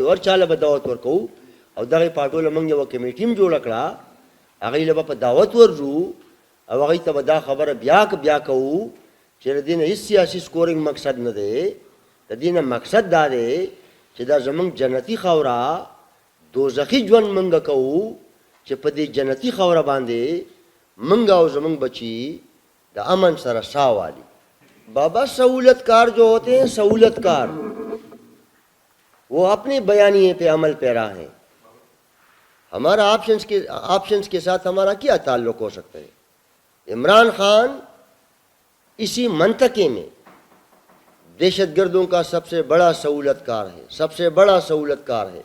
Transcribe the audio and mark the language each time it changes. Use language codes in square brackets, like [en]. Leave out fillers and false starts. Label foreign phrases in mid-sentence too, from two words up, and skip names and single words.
[ps] وایو، هر چا له به دعوت ورکوو، او دغې پارټو له موږ یوه کمیټي هم جوړه کړه، هغوی له به په دعوت ورځو او هغوی ته به دا خبره بیا کوو چې د دې نه هېڅ سیاسي سکورینګ مقصد نه دی، د دې نه مقصد دا دی چې دا زموږ جنتي خاوره، دوزخي ژوند موږ کوو چې په دې جنتي خاوره باندې موږ او زموږ بچي د امن سره سا والی۔ [ur] بابا سہولت کار جو ہوتے ہیں، سہولت کار، وہ اپنے بیانیے پہ عمل پیرا ہیں. ہمارا آپشنز کے ساتھ ہمارا کیا تعلق ہو سکتا ہے؟ عمران خان اسی منطقے میں دہشت گردوں کا سب سے بڑا سہولت کار ہے.